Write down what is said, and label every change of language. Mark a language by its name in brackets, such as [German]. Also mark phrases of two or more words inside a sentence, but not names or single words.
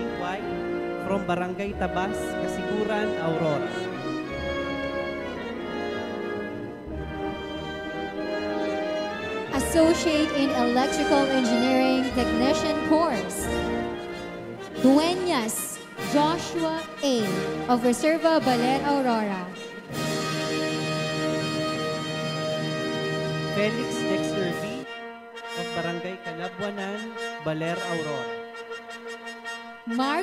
[English] White from Barangay Tabas, Kasiguran, Aurora. Associate in Electrical Engineering Technician Course. Dueñas Joshua A. of Reserva, Baler, Aurora. Felix Dexter V. of Barangay Calabuanan, Baler, Aurora.